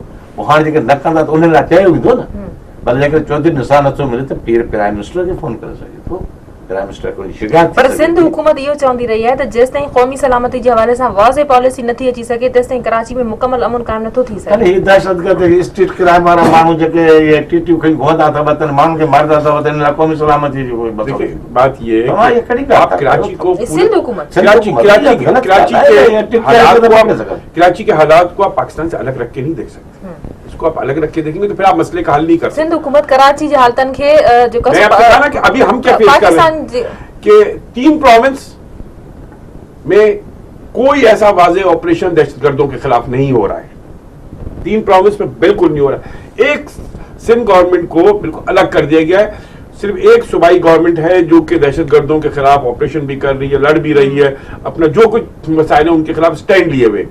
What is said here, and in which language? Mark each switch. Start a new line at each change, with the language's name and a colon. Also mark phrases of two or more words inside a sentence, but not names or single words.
Sindhi: पोइ हाणे जेके न कंदा त उन लाइ चयो वेंदो न, भले जेकर चौधरी निसार नथो मिले त
English: prime minister
Sindhi: खे फोन करे सघे थो,
English: prime minister
Sindhi: को शिकायत। पर सिंध हुकूमत इहो चवंदी रही आहे त जेसि ताईं क़ौमी सलामती जे हवाले सां वाज़े पॉलिसी नथी अची सघे तेसि ताईं कराची में मुकमल अमन काइम नथो थी सघे। ही दहशतगर्द
English: street crime
Sindhi: वारा माण्हू जेके ये टीटियूं खणी घुमंदा अथव त माण्हुनि खे मारंदा अथव त इन लाइ क़ौमी सलामती जो कोई मसइलो
Hindi: देखिए बात ये है
Sindhi: तव्हां ये कहिड़ी ॻाल्हि
Hindi: आप कराची को सिंध हुकूमत कराची के हालात को आप पाकिस्तान से अलग रख के नहीं देख सकते। इसको आप अलग रख के देखेंगे तो फिर आप मसले का हल नहीं कर सकते।
Sindhi: सिंध हुकूमत कराची जे हालतन खे जो
Hindi: मैं आपको कहा ना कि अभी हम क्या फेस कर रहे हैं कि 3 प्रोविंस में कोई ऐसा वाज़े ऑपरेशन दहशतगर्दों के खिलाफ नहीं हो रहा है, 3 प्रोविंस में बिल्कुल नहीं हो रहा है। एक सिंध गवर्नमेंट को बिल्कुल अलग कर दिया गया है, सिर्फ एक सूबाई गवर्नमेंट है जो कि दहशतगर्दों के खिलाफ ऑपरेशन भी कर रही है, लड़ भी रही है, अपना जो कुछ मसाइल है उनके खिलाफ स्टैंड लिए हुए।